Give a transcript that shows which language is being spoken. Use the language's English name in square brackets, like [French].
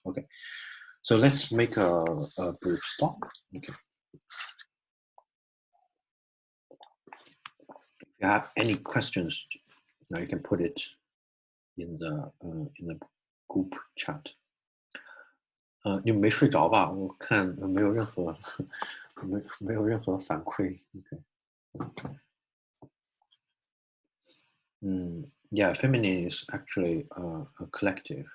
[English] Okay, so let's make a brief stop. Okay. If you have any questions, you can put it in the group chat. [Chinese] 你们没睡着吧？我看没有任何没有任何反馈。 [English] Okay. Yeah, feminine is actually a collective.